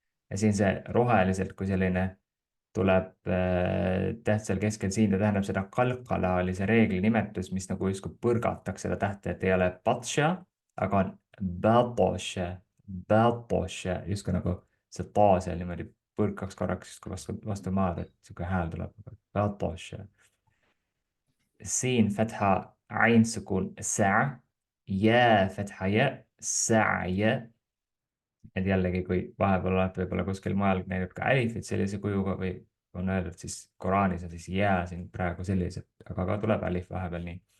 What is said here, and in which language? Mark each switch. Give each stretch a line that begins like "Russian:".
Estonian: Ja siin see roheliselt, kui selline tuleb täht seal keskel siin, ta tähendab seda kalkalaalise reegli nimetus, mis nagu justkui põrgataks seda tähte, et ei ole patsha, aga on batosh, justkui nagu see taa seal niimoodi põrkaks korraks justkui vastu maad, et sihuke hääl tuleb. Batosh.
Arabic: سين فتحة عين سكون ساعة يا فتحة يا ساعة.
Estonian: Et jällegi, kui vahepeal olete võib-olla kuskil mujal näinud ka alifit sellise kujuga või on öeldud, siis Koraanis on siis jää siin praegu sellised, aga ka tuleb alif vahepeal nii.